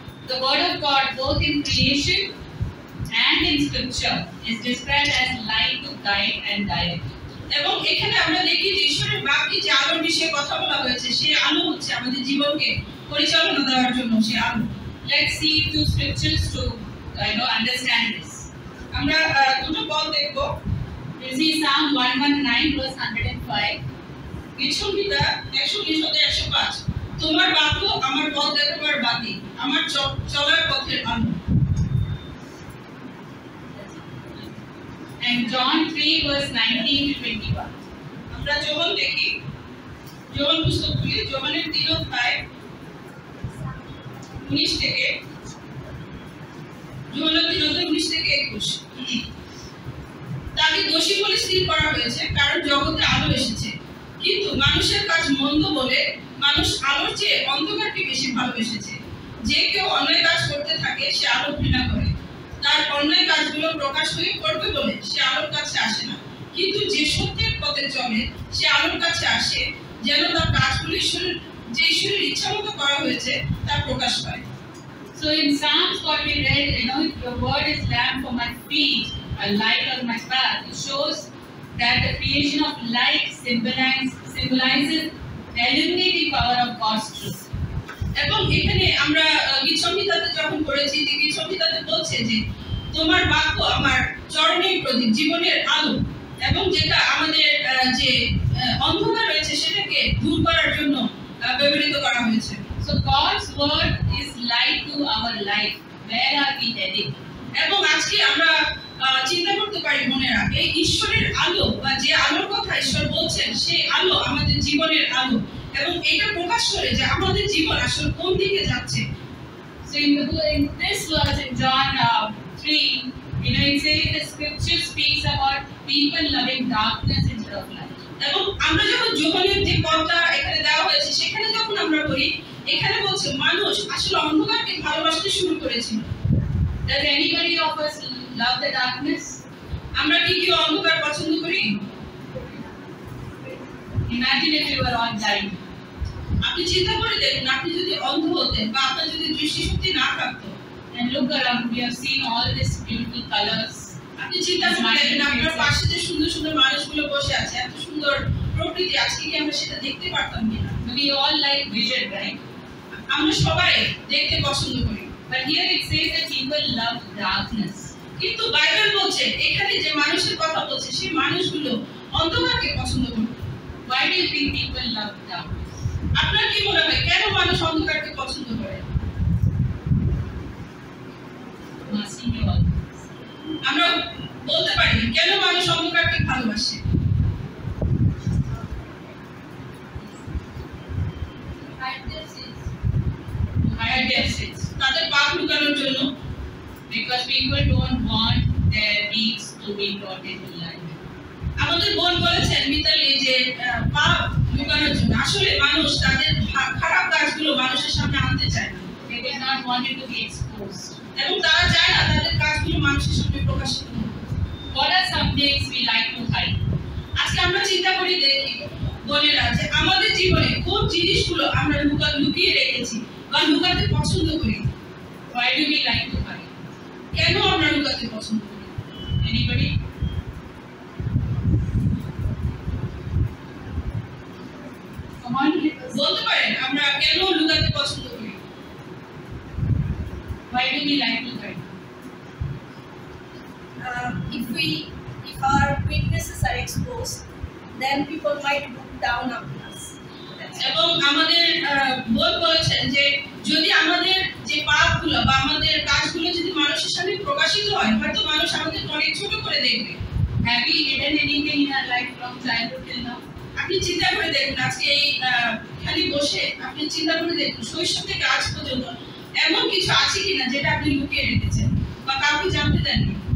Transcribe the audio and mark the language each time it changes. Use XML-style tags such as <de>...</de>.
<en>The word of God, both in creation and in scripture, is described as light to guide and direct.</en> <bn>এবং এখানে আমরা দেখি যে ঈশ্বরের বাক্যে যে আলোর বিষয়ে কথা বলা হয়েছে, সেই আলো হচ্ছে আমাদের জীবনকে পরিচালনা দেওয়ার জন্য সেই আলো।</bn> <en>Let's see two scriptures to understand this.</en> <bn>আমরা দুটো পদ দেখব।</bn> <en>We'll see Psalm 119 verse 105.</en> <bn>গীতসংহিতা 119-105। তোমার বাক্য আমার পথ দেখাবার বাতি, আমার চলার পথের আলো।</bn> <en>And John 3 verse 19 to 21.</en> <bn>আমরা যোহন দেখি, যোহন পুস্তক খুলি, যোহনের 3 অধ্যায় 19 থেকে, যোহনের 3 অধ্যায় 19 থেকে 21। তাকে দোষী বলে স্থির করা হয়েছে, কারণ জগতে আলো এসেছে, কিন্তু মানুষের কাজ মন্দ বলে মানুষ আলোর চেয়ে অন্ধকারকে বেশি ভালোবেসেছে। যে কেউ অন্যায় কাজ করতে থাকে সে আলো ঘৃণা করে, তার অন্যায় কাজগুলো প্রকাশ হয়ে পড়বে বলে সে আলোর কাছে আসে না, কিন্তু যে সত্যের পথে চলে সে আলোর কাছে আসে, যেন তার কাজগুলো ঈশ্বরের ইচ্ছা মতো করা হয়েছে তা প্রকাশ পায়।</bn> <en>So in Psalms what we read, your word is lamp for my feet, a light on my path. It shows that the creation of light symbolizes the illuminating power of God's truth.</en> <bn>এবং এখানে আমরা গীতসংহিতাতে যখন পড়েছি যে গীতসংহিতাতে বলছে যে তোমার বাক্য আমার চরণের প্রদীপ, জীবনের আলো। এবং যেটা আমাদের যে অন্ধকার রয়েছে সেটাকে দূর করার জন্য ব্যবহৃত করা হয়েছে।</bn> <en>So God's word is light to our life. Where are we heading?</en> <bn>এবং আজকে আমরা চিন্তা করতে পারি বোনেরা, এই ঈশ্বরের আলো বা যে আলোর কথা ঈশ্বর বলছেন সেই আলো আমাদের জীবনের আলো, এবং এটা প্রকাশ করে যে আমাদের জীবন আসলে কোন দিকে যাচ্ছে।</bn> <en>So in this verse in John 3, it says the scripture speaks about people loving darkness instead of light.</en> <bn>এবং আমরা যখন যোহনের যে পদটা এখানে দেওয়া হয়েছে সেখানে যখন আমরা পড়ি, এখানে বলছে মানুষ আসলে অন্ধকারকে ভালোবাসতে শুরু করেছিল।</bn> <en>Does anybody of us love the darkness?</en> <bn>আমরা কি কেউ অন্ধকার পছন্দ করি?</bn> <en>Imagine if you were all blind.</en> <bn>আপনি চিন্তা করে দেখুন, আপনি যদি অন্ধ হতেন বা আপনার যদি দৃষ্টিশক্তি না থাকতো,</bn> <en>And look around, we have seen all these beautiful colors.</en> <bn>আপনি চিন্তা করে দেখেন আপনার পাশে যে সুন্দর সুন্দর মানুষগুলো বসে আছে, এত সুন্দর প্রকৃতি, আজকে কি আমরা সেটা দেখতে পারতাম কিনা?</bn> <en>We all like vision, right?</en> <bn>আমরা সবাই দেখতে পছন্দ করি।</bn> <en>But here it says that people love darkness.</en> <bn>কিন্তু বাইবেল বলছে এখানে যে মানুষের কথা বলছে সেই মানুষগুলো অন্ধকারকে পছন্দ করে।</bn> <en>Why do you think people love darkness?</en> <bn>আপনার কি মনে হয় কেন মানুষ অন্ধকারকে পছন্দ করে?</bn> <en>I'm asking you all.</en> <bn>আমরা বলতে পারি কেন মানুষ অন্ধকারকে ভালোবাসে?</bn> <en>Hide their sins.</en> <bn>তাদের পাপ লুকানোর জন্য।</bn> <en>Because people don't want their deeds to be brought into light.</en> <bn>আমাদের বোন বলেছেন মিতালি যে পাপ লুকানোর জন্য। আসলে মানুষ তাদের খারাপ কাজগুলো মানুষের সামনে আনতে চায় না।</bn> <en>They do not want it to be exposed.</en> <bn>এবং তারা চায় না তাদের কাজগুলো মানুষের সামনে প্রকাশিত হোক।</bn> <en>What are some things we like to hide?</en> <bn>আজকে আমরা চিন্তা করি দেখি বোনেরা যে আমাদের জীবনে কোন জিনিসগুলো আমরা লুকিয়ে রেখেছি বা লুকাতে পছন্দ করি।</bn> <en>Why do we like to hide?</en> <bn>কেন আমরা লুকাতে পছন্দ করি?</bn> <en>Anybody? Come on,</en> <bn>বলতে পারেন আমরা কেন লুকাতে পছন্দ করি?</bn> <en>why do we like to hide? If our weaknesses are exposed, then people might look down upon us.</en> <bn>এবং আমাদের বোন বলেছেন যে যদি আমাদের যে পাপগুলো বা আমাদের কাজগুলো যদি মানুষের সামনে প্রকাশিত হয়, হয়তো মানুষ আমাদের অনেক ছোট করে দেখবে।</bn> <en>Have we hidden anything in our life from childhood till now?</en> <bn>আপনি চিন্তা করে দেখুন, আজকে এই খালি বসে আপনি চিন্তা করে দেখুন শৈশব থেকে আজ পর্যন্ত এমন কিছু আছে কিনা যেটা আপনি লুকিয়ে রেখেছেন বা কাউকে জানতে দেননি।</bn>